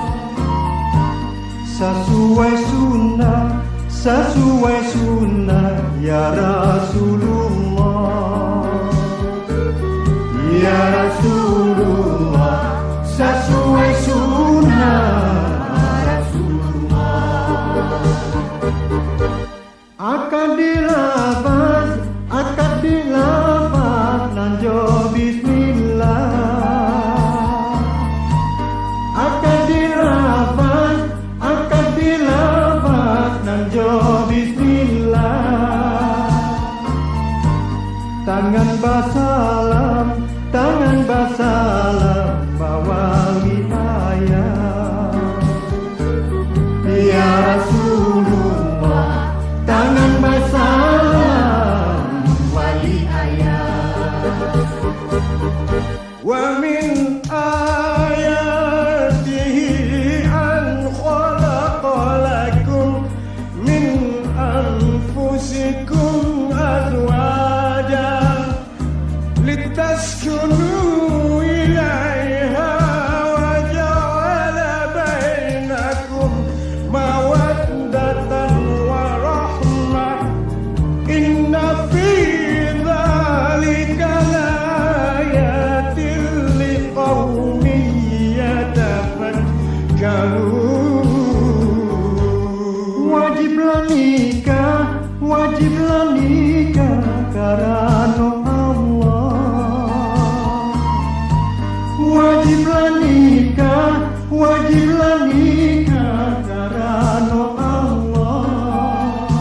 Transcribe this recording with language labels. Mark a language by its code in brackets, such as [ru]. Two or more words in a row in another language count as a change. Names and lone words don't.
[id] Sesuai sunnah [ar] يا رسول الله. يا رسول الله, [id] sesuai [ar] سنة رسول الله. [min] Akad dilafaz nanjo bismillah. Akad dilafaz nanjo bismillah. Tangan basalam bawa hidayah. [ar] يا رسول الله, [min] tangan basalam wali ayah. [ar] ومن آياته أن خلق لكم من أنفسكم أزواجا لتسكنوا إليها وجعل بينكم مودة ورحمة. إن في ذلك لآيات لقوم يتفكرون. [id] Wajiblah nikah karena Allah. Wajiblah nikah karena Allah.